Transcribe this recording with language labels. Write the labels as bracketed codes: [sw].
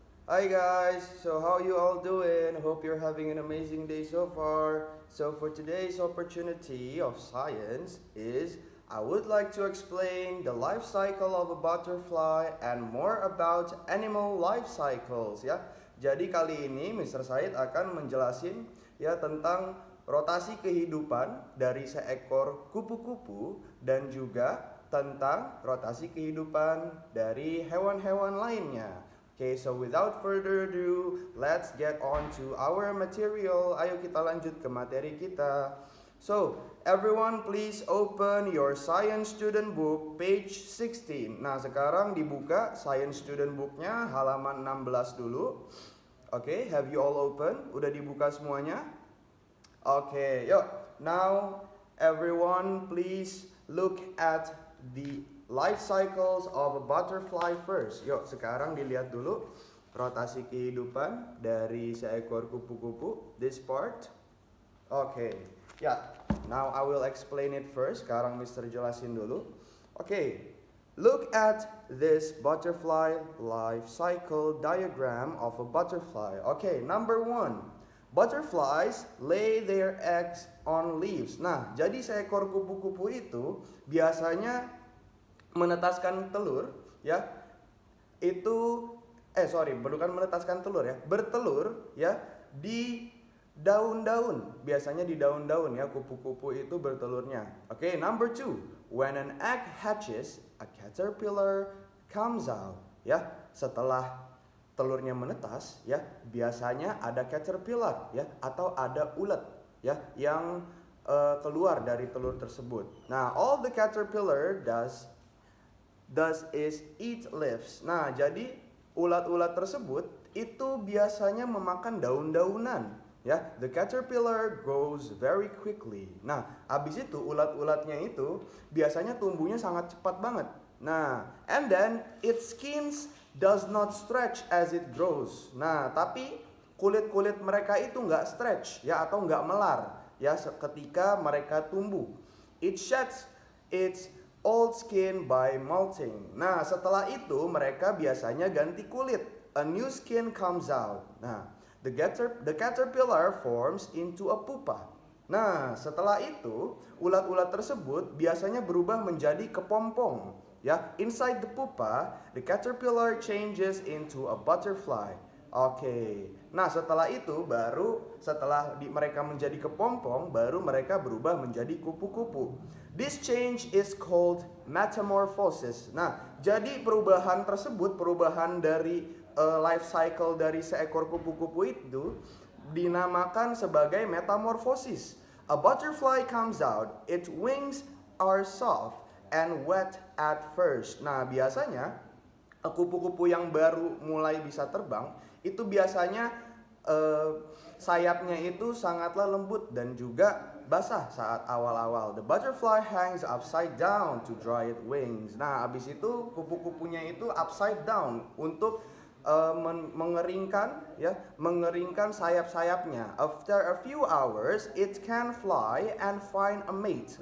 [en] Hi guys, so how you all doing? Hope you're having an amazing day so far. So for today's opportunity of science is I would like to explain the life cycle of a butterfly and more about animal life cycles ya. [id] Jadi kali ini Mr. Said akan menjelasin ya tentang rotasi kehidupan dari seekor kupu-kupu dan juga tentang rotasi kehidupan dari hewan-hewan lainnya. [en] Okay, so without further ado, let's get on to our material. [id] Ayo kita lanjut ke materi kita. [en] So, everyone please open your science student book page 16. [id] Nah, sekarang dibuka science student booknya halaman 16 dulu. [en] Okay, have you all open? [id] Udah dibuka semuanya? [en] Okay, yuk. Now, everyone please look at the life cycles of a butterfly first. [id] Yuk, sekarang dilihat dulu rotasi kehidupan dari seekor kupu-kupu. [en] This part. Okay. Ya, now I will explain it first. [id] Sekarang Mr. jelasin dulu. [en] Okay. Look at this butterfly life cycle diagram of a butterfly. Okay, number 1. Butterflies lay their eggs on leaves. [id] Nah, jadi seekor kupu-kupu itu biasanya menetaskan telur, ya. Bukan menetaskan telur ya, bertelur ya di daun-daun. Biasanya di daun-daun ya kupu-kupu itu bertelurnya. [en] Oke, number 2. When an egg hatches, a caterpillar comes out. [id] Ya, setelah telurnya menetas ya biasanya ada caterpillar ya atau ada ulat ya yang keluar dari telur tersebut. [en] Nah, all the caterpillar does is eat leaves. [id] Nah, jadi ulat-ulat tersebut itu biasanya memakan daun-daunan ya. [en] The caterpillar grows very quickly. [id] Nah, habis itu ulat-ulatnya itu biasanya tumbuhnya sangat cepat banget. [en] Nah, and then its skins does not stretch as it grows. [id] Nah, tapi kulit-kulit mereka itu nggak stretch ya atau nggak melar ya ketika mereka tumbuh. [en] It sheds its old skin by molting. [id] Nah, setelah itu mereka biasanya ganti kulit. [en] A new skin comes out. Nah, the caterpillar forms into a pupa. [id] Nah, setelah itu ulat-ulat tersebut biasanya berubah menjadi kepompong. [en] Ya, inside the pupa, the caterpillar changes into a butterfly. Oke. [id] Nah, setelah itu mereka menjadi kepompong, baru mereka berubah menjadi kupu-kupu. [en] This change is called metamorphosis. [id] Nah, jadi perubahan tersebut, perubahan dari life cycle dari seekor kupu-kupu itu dinamakan sebagai metamorphosis. [en] A butterfly comes out, its wings are soft and wet at first. [id] Nah, biasanya kupu-kupu yang baru mulai bisa terbang itu biasanya sayapnya itu sangatlah lembut dan juga basah saat awal-awal. [en] The butterfly hangs upside down to dry its wings. [id] Nah, habis itu kupu-kupunya itu [en] upside down [id] untuk mengeringkan sayap-sayapnya. [en] After a few hours, it can fly and find a mate.